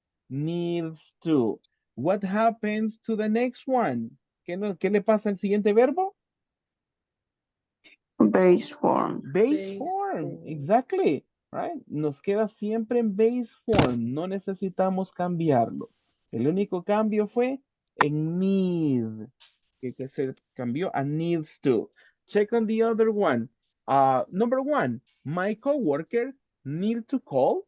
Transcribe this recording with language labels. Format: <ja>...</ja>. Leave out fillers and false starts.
<en>Needs to. What happens to the next one?</en> <es>¿Qué le pasa al siguiente verbo?</es> <en>Base form. Base form, exactly, right?</en> <es>Nos queda siempre en base form, no necesitamos cambiarlo. El único cambio fue en need, que se cambió a needs to.</es> <en>Check on the other one. Number one, my coworker need to call.</en>